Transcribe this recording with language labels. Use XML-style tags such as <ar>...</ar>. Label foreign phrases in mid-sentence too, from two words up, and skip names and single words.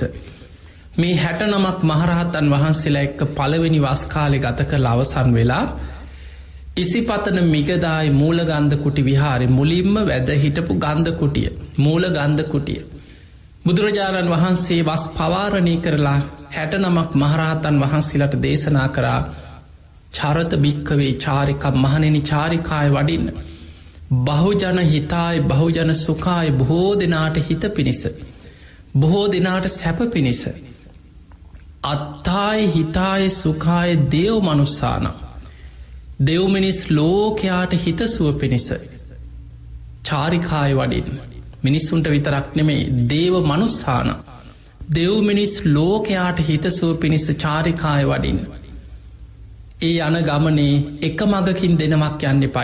<si>මේ 69ක් මහරහතන් වහන්සේලා එක්ක පළවෙනි වස් කාලේ ගත කරලා අවසන් වෙලා ඉසිපතන මිගදායි මූල ගන්ධ කුටි විහාරේ මුලින්ම වැඩ හිටපු ගන්ධ කුටිය, මූල ගන්ධ කුටිය බුදුරජාණන් වහන්සේ වස් පවාරණය කරලා 69ක් මහරහතන් වහන්සේලාට දේශනා කරා.</si> <pi>චරත භික්ඛවේ චාරිකා,</pi> <si>මහණෙනි චාරිකාය වඩින්න.</si> <pi>බහුජන හිතාය බහුජන සුඛාය,</pi> <si>බොහෝ දෙනාට හිත පිණිස, බොහෝ දෙනාට සැප පිණිස.</si> <pi>අත්තාය හිතාය සුඛාය දේව මනුස්සාන,</pi> <si>දෙව් මිනිස් ලෝකයාට හිතසුව පිණිස චාරිකාය වඩින්න. මිනිස්සුන්ට විතරක් නෙමෙයි,</si> <pi>දේව මනුස්සාන,</pi> <si>දෙව් මිනිස් ලෝකයාට හිතසුව පිණිස චාරිකාය වඩින්න. ඒ යන ගමනේ එක මගකින් දෙනමක් යන්න එපා.</si>